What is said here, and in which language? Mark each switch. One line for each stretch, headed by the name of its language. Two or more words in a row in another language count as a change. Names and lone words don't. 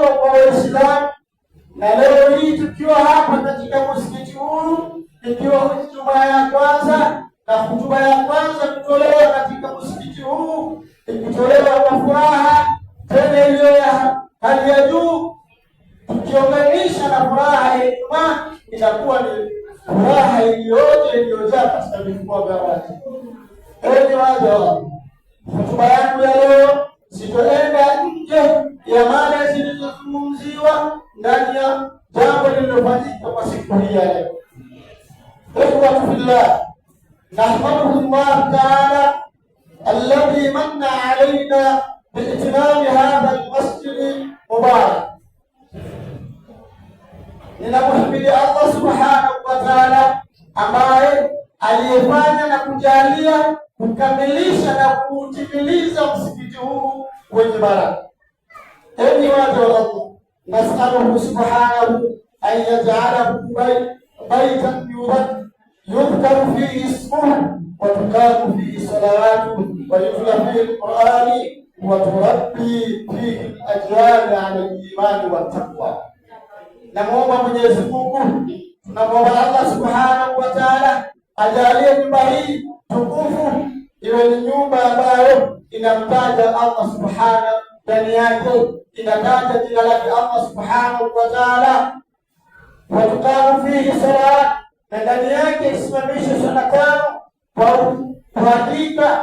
Swahili: kwa Waislamu, na leo hii tukiwa hapa katika msikiti huu, ikiwa hutuba ya kwanza na hutuba ya kwanza kutolewa katika msikiti huu, ikitolewa kwa furaha tena iliyo ya hali ya juu, tukiunganisha na furaha ya Ijumaa, inakuwa ni furaha iliyoje iliyojaa katika vifua vya watu. Enyi waja wa Allah, hotuba yangu ya leo sitoenda nje ya mada zilizozungumziwa ndani ya jambo lililofanyika kwa siku hii ya leo.
Arabic: إخوة في الله، نحمده الله تعالى الذي من علينا بإتمام هذا المسجد المبارك.
Swahili: Ninamhimidi
Arabic: الله سبحانه وتعالى
Swahili: ambaye aliyefanya na kujalia kukamilisha na kutimiliza msikiti huu wenye baraka. Enyi waja wa Allah,
Arabic: نسأله سبحانه أن يجعله بيتا يذكر فيه اسمه وتقام فيه صلواته ويتلى فيه القرآن وتربي فيه الأجيال على الإيمان والتقوى.
Swahili: Namuomba Mwenyezi Mungu, tunamuomba
Arabic: الله سبحانه وتعالى
Swahili: ajalie nyumba hii tukufu iwe ni nyumba ambayo inamtaja
Arabic: الله سبحانه,
Swahili: ndani yake inataja jina lake
Arabic: الله سبحانه وتعالى, وتقام فيه صلاة,
Swahili: na ndani yake isimamishe swala tano kwa hakika.